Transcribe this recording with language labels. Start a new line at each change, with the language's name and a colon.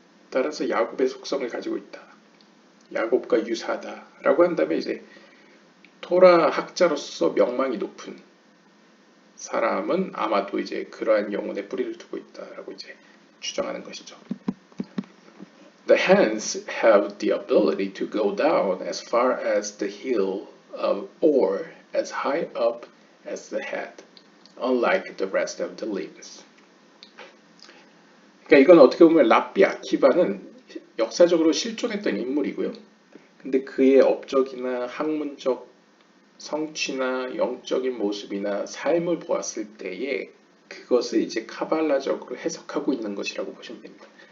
Korean: 따라서 야곱의 속성을 가지고 있다. 야곱과 유사하다라고 한다면 이제 토라 학자로서 명망이 높은 사람은 아마도 이제 그러한 영혼의 뿌리를 두고 있다라고 이제 추정하는 것이죠.
English: The hands have the ability to go down as far as the heel or as high up as the head, unlike the rest of the limbs.
Korean: 그러니까 이건 어떻게 보면 랍비 아키바는 역사적으로 실존했던 인물이고요. 근데 그의 업적이나 학문적 성취나 영적인 모습이나 삶을 보았을 때에 그것을 이제 카발라적으로 해석하고 있는 것이라고 보시면 됩니다.